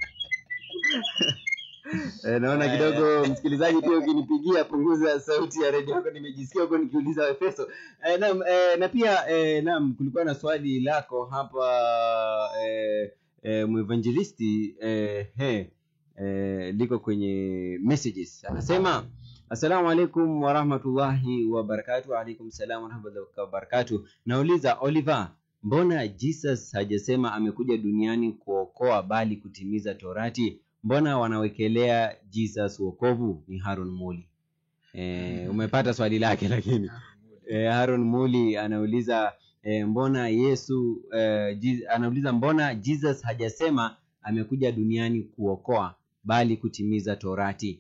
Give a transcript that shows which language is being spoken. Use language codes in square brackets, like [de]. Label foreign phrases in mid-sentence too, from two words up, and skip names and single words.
[sw] Naona kidogo msikilizaji pia ukinipigia punguza sauti ya redio yako, nimejisikia huko nikiuliza Efeso. Na pia naam, kulikuwa na swali lako hapa mwevangelisti liko kwenye messages. [ar] Anasema السلام عليكم ورحمة الله وبركاته. وعليكم السلام ورحمة الله وبركاته. [sw] Nauliza Oliver, mbona Jesus hajasema amekuja duniani kuokoa bali kutimiza Torati? Mbona wanawekelea Jesus wokovu? Ni Harun Muli. Umepata swali lake, lakini Harun Muli anauliza mbona Yesu anauliza mbona Jesus hajasema amekuja duniani kuokoa bali kutimiza Torati?